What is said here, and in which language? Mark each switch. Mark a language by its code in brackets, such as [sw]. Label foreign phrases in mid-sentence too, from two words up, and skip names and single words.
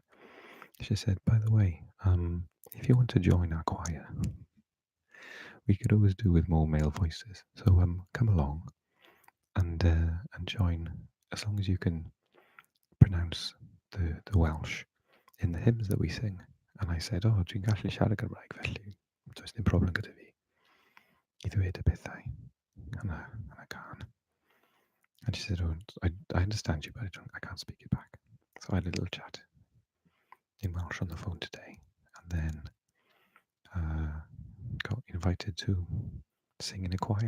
[en] She said, "By the way, if you want to join our choir, we could always do with more male voices. So come along and join, as long as you can pronounce the Welsh in the hymns that we sing." And I said, [cy] "Oh, dwi'n gallu siarad Gymraeg felly. Does dim problem gyda fi I ddweud y pethau. [en] And I can't." And she said, "Oh, I understand you, but I can't speak it back." So I had a little chat in Welsh on the phone today, and then got invited to sing in a choir.